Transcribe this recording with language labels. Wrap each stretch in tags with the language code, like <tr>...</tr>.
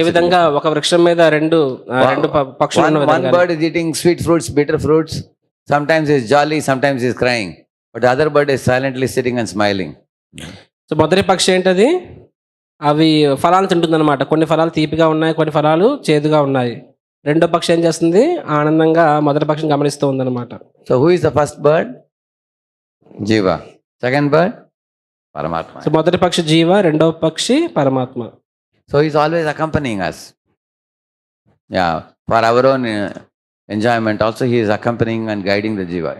<te>ఈ విధంగా ఒక వృక్షం మీద రెండు పక్షులు ఉన్న విధంగా.</te> <en>One bird is eating sweet fruits, bitter fruits. Sometimes he is jolly, sometimes he is crying. But the other bird is silently sitting and smiling.</en> <te>So మొదటి పక్షి ఏంటది? అవి ఫలాలు తింటుందన్నమాట. కొన్ని ఫలాలు తీపిగా ఉన్నాయి, కొన్ని ఫలాలు చేదుగా ఉన్నాయి. రెండో పక్షి ఏం చేస్తుంది? ఆనందంగా మొదటి పక్షిని గమనిస్తూ ఉందన్నమాట.</te> <en>So who is the first bird? జీవ. Second bird పరమాత్మ.</en> <te>సో మొదటి పక్షి జీవ, రెండవ పక్షి పరమాత్మ.</te> <en>So he is always accompanying us. Yeah, for our own enjoyment also he is accompanying and guiding the jiva.</en>